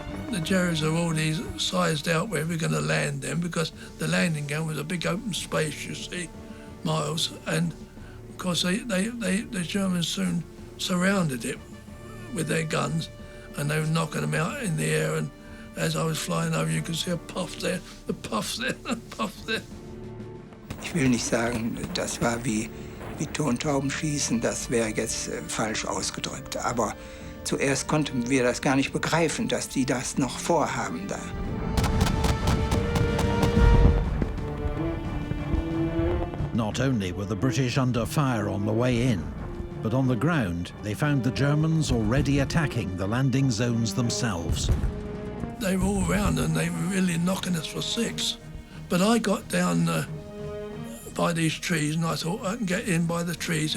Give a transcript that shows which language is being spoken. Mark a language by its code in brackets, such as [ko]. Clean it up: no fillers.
[en] The Jerrys are already sized out where we're going to land them, because the landing ground was a big open space, you see, miles, and of course the Germans soon surrounded it with their guns, and they were knocking them out in the air and as I was flying over, you could see a puff there, a puff there, a puff there. [de] Ich will nicht sagen, das war wie Tontaubenschießen, das wäre jetzt falsch ausgedrückt. Aber zuerst konnten wir das gar nicht begreifen, dass die das noch vorhaben da. [en] Not only were the British under fire on the way in, but on the ground they found the Germans already attacking the landing zones themselves. They were all around and they were really knocking us for six. But I got down by these trees and I thought, I can get in by the trees.